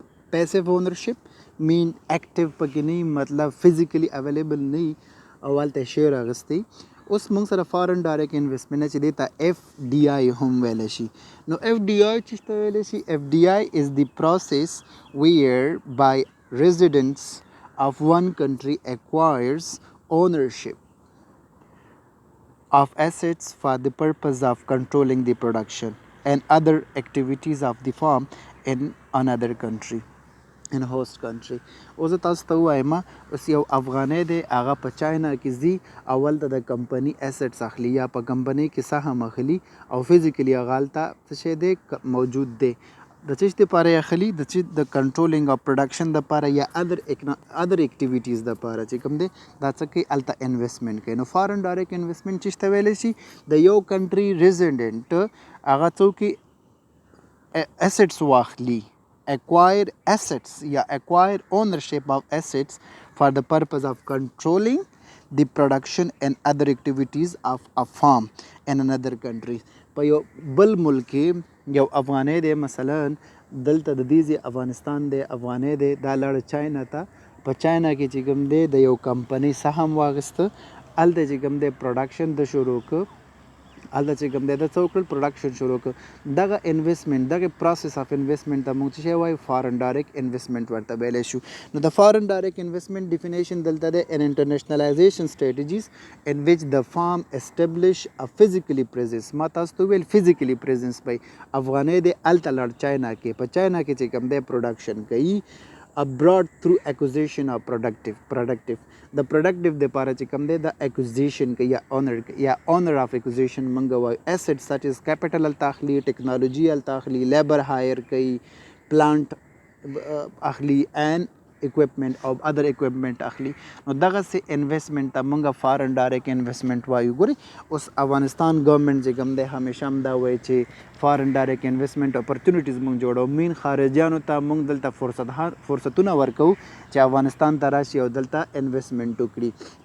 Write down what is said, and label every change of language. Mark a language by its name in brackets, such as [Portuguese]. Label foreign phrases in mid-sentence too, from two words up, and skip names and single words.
[English] passive ownership [Pashto] مین ایکټیو پکې نه، مطلب [English] physically available [Pashto] نه او هلته شیر اخیستی. اوس مونږ سره [English] foreign direct investment [Pashto] چې دی ته اف ډي آی هم ویلی شي. نو اف ډي آی چې ته ویلی شي؟ [English] FDI is the process whereby residents of one country acquires ownership of assets for the purpose of controlling the production and other activities of the firm in another country, in host country. [Pashto] اوس تاسو ته ووایم، اوس یو افغانی دی، هغه په چاینا کې ځي، اول ته د کمپنۍ اسټس اخلي یا په کمپنۍ کې سهم اخلي او فزیکلی هغه هلته څه شی دی موجود دی. د څه دپاره یې اخلي؟ د [English] controlling of production [Pashto] دپاره یا [English] other activities [Pashto] دپاره چې کوم دی دا څه کوي؟ هلته انویسټمنټ کوي. نو [English] foreign direct investment [Pashto] چې ته ویلی شي؟ د یو کنټري ریزیډنټ هغه څوک اسټس واخلي، acquire assets یا acquire ownership [English] of assets for the purpose of controlling the production and other activities of a firm in another country. [Pashto] په یو بل ملک کې یو افغانی دی، مثلا دلته د دې افغانستان دی، افغانی دی، دا لاړه چاینا ته، په چاینا کې چې کوم دی د یو کمپنۍ سهم واخیسته، هلته چې کوم دی پروډکشن د شروع کړ، هلته چې کوم دی د څه وکړل؟ پروډکشن شروع کړ. دغه انویسټمنټ، دغه [English] process of investment [Pashto] ته موږ څه شی وایو؟ [English] foreign direct investment [Pashto] ورته ویلی شو. نو د [English] foreign direct investment definition [Pashto] دلته دی: [English] an internationalization strategies in which the firm establish a physically presence. [Pashto] ما تاسو ته ویل [English] physically presence [Pashto] پی افغانی دی، هلته لاړ چاینا کې، په چاینا کې چې کوم دی پروډکشن کوي [English] abroad through acquisition of productive [Pashto] د productive دپاره چې کوم دی د acquisition کوي یا [English] owner of acquisition [Pashto] مونږ وایو. [English] assets such as capital [Pashto] هلته اخلي، ټیکنالوجي هلته اخلي، [English] labour hire [Pashto] کوي، پلانټ اخلي [English] and equipment [Pashto] او [English] other equipment [Pashto] اخلي. نو دغسې انویسټمنټ ته مونږ [English] foreign direct investment [Pashto] وایو. ګورئ اوس افغانستان ګورنمنټ چې کوم دی همیشه هم دا وایي چې [English] foreign direct investment opportunities [Pashto] مونږ جوړو، مین خارجیانو ته مونږ دلته فرصتونه ورکوو چې افغانستان ته راشي او دلته انویسټمنټ وکړي.